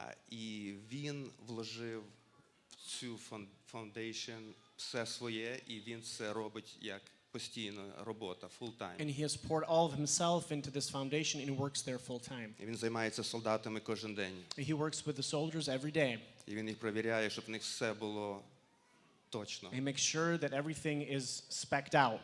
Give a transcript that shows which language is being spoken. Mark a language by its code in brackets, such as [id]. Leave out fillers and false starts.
[uk] І він вложив в цю фаундейшн все своє, і він це робить як постійна робота, full-time. [en] And he has poured all of himself into this foundation and works there full time. [uk] І він займається солдатами кожен день. [en] He works with the soldiers every day. [uk] І він їх перевіряє, щоб в них все було точно [en] and make sure that everything is specced out